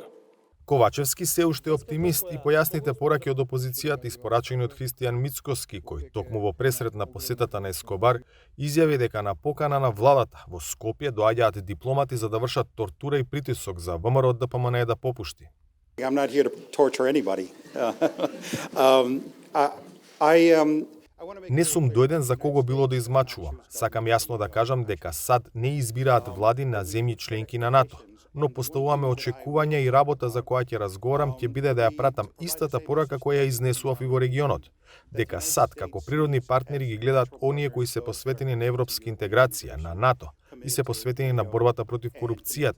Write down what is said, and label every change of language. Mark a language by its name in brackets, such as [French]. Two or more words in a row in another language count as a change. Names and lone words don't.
[Macedonian] Ковачевски се уште оптимист и појасните пораки од опозицијата испорачени од Христијан Мицкоски, кој токму во пресрет на посетата на Ескобар изјави дека на покана на владата во Скопје доаѓаат дипломати за да вршат тортура и притисок за ВМРО ДПМН да попушти. [English] I'm not here to torture anybody. [Macedonian] Не сум дојден за кого било да измачувам. Сакам јасно да кажам дека САД не избираат влади на земји членки на НАТО, но поставуваме очекувања и работа за која ќе разговарам ќе биде да ја пратам истата порака која ја изнесував и во регионот, дека САД како природни партнери ги гледаат оние кои се посветени на европска интеграција, на НАТО и се посветени на борбата против корупцијата.